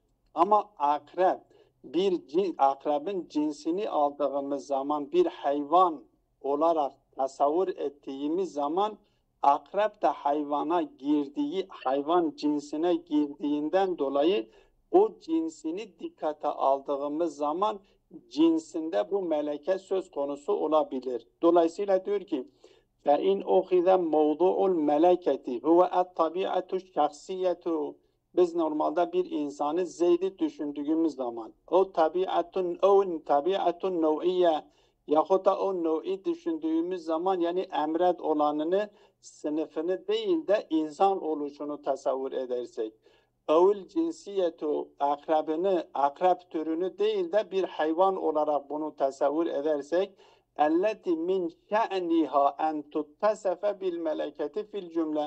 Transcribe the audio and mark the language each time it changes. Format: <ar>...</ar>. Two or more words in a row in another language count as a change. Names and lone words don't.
<tr>Ama akrebin cinsini aldığımız zaman bir hayvan olarak tasavvur ettiğimiz zaman akrep de hayvan cinsine girdiğinden dolayı o cinsini dikkate aldığımız zaman cinsinde bu meleke söz konusu olabilir. Dolayısıyla diyor ki</tr> <ar>فَاِنْ اُخِذَ مَوْضُعُ الْمَلَكَةِ هُوَ الطَّبِيعَةُ الشَّخْصِيَّةُ.</ar> <tr>Biz normalde bir insanı Zeyd'i düşündüğümüz zaman o</tr> <ar>الطبيعة النوعية</ar> <tr>yahut da o nev'i düşündüğümüz zaman yani emret olanını, sınıfını değil de insan oluşunu tasavvur edersek, evül cinsiyetu akrabını, akrab türünü değil de bir hayvan olarak bunu tasavvur edersek,</tr> <ar>التي من شأنها أن تتصف بالملكة في الجملة.</ar>